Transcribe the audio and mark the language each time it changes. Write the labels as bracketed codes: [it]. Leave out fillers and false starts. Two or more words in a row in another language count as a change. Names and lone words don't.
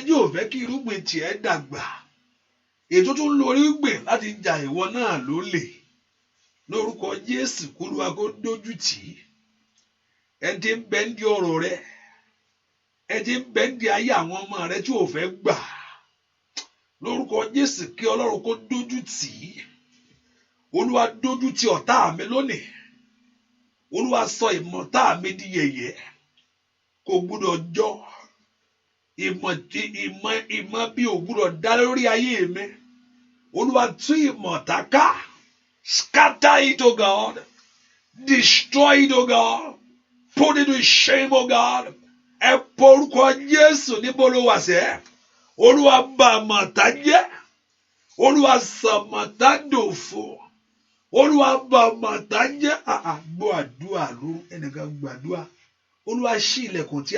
[yo] tí ò fẹ́ kí irúgbìn tiẹ̀ dàgbà ètò tó ń lo irúgbìn láti jà ìwọ náà lólè lórúkọ Jésù k'Olúwa kó dójú tì í ẹni tí ń bẹ ń di ọ̀rọ̀ rẹ ẹni tí ń bẹ ń di ayé àwọn ọmọ rẹ tí ò fẹ́ gbà lórúkọ Jésù kí Ọlọ́run kó dójú tì í Olúwa dójú tì ọ̀tá mi lónìí Olúwa sọ ìmọ̀tá mi di yẹ̀yẹ́ kò gbúdọ̀ jọ ìmọ̀ bí ò gbúdọ̀ dá lórí ayé mi Olúwa tú ìmọ̀tá ká [en] scatter it o God destroy it o God put it to shame o God [yo] ẹ porúkọ Jésù níbo ló wà sẹ́ Olúwa bà mọ̀tá jẹ́ Olúwa sọ mọ̀tá dòfo Olúwa bà mọ̀tá jẹ́ gbọ́ àdúrà ló ẹnìkan gbàdúrà Olúwa ṣí ilẹ̀kùn tí